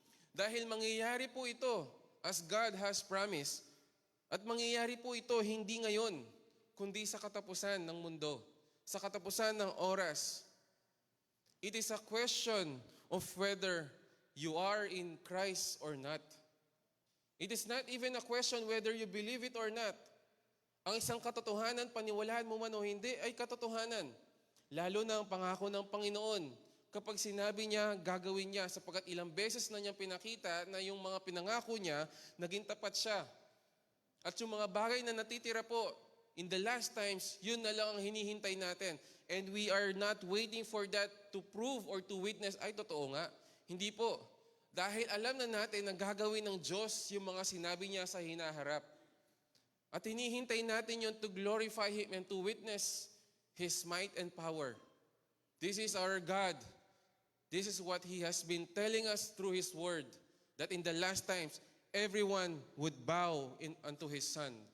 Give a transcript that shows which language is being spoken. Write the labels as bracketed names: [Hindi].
[Filipino] Dahil mangyayari po ito as God has promised. At mangyayari po ito hindi ngayon, kundi sa katapusan ng mundo, sa katapusan ng oras. [English] It is a question of whether you are in Christ or not. It is not even a question whether you believe it or not. [Filipino] Ang isang katotohanan, paniwalaan mo man o hindi, ay katotohanan. Lalo na ang pangako ng Panginoon. Kapag sinabi niya, gagawin niya, sapagkat ilang beses na niya pinakita na yung mga pinangako niya, naging tapat siya. At yung mga bagay na natitira po, in the last times, yun na lang ang hinihintay natin. [English] And we are not waiting for that to prove or to witness, ay totoo nga. [Filipino] Hindi po. Dahil alam na natin na gagawin ng Diyos yung mga sinabi niya sa hinaharap. [English] At hinihintay natin yun to glorify Him and to witness His might and power. This is our God. This is what He has been telling us through His word. That in the last times, everyone would bow unto His Son.